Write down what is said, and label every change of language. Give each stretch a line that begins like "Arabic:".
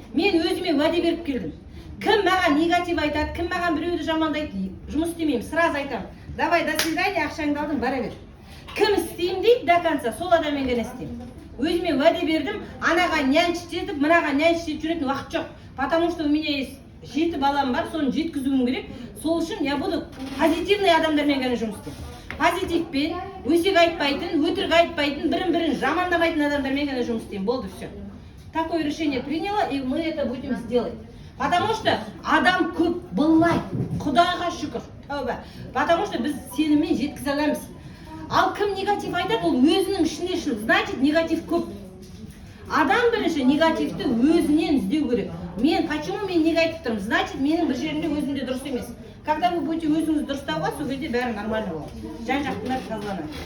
Kazakh: Мен өзіме уәде беріп келдім. Кім маған негатив айтады, кім маған біреуді жамандайды, жұмыс істемеймін, сразу айтамын.
Russian: Давай, до свидания,
Kazakh: ақшаңды алдың, бара бер. Кім істеймін дейді,
Russian: до конца,
Kazakh: сол адаммен ғана істеймін. Өзіме уәде бердім, анаға нянчить етіп, мынаға нянчить етіп жүретін уақыт жоқ.
Russian: Потому что у меня есть 7
Kazakh: балам бар,
Russian: соны жеткізуім керек.
Kazakh: Сол үшін
Russian: я буду позитивный
Kazakh: адамдармен ғана жұмыс істеймін. Позитивпен, өсек айтпайтын, өтірік айтпайтын, бірін-бірін жамандамайтын адамдармен ғана жұмыс істеймін. Болды все.
Russian: Такое решение приняла, и мы это будем сделать. Потому что
Kazakh: адам көп болмай, Құдайға шүкір, тәуба.
Russian: Потому что
Kazakh: біз сеніммен жеткізе аламыз. Ал кім негатив айтады, ол өзінің ішіне шын, значит негатив көп. Адам бірінші негативті өзінен іздеу керек.
Russian: Почему
Kazakh: мен негатив тұрмын? Значит, менің бір жерімде өзімде дұрыс емес.
Russian: Когда вы будете
Kazakh: өзіңіз дұрыстауға, сол кезде бәрі
Russian: нормально
Kazakh: болады. Жан-жақтылар тазаланады.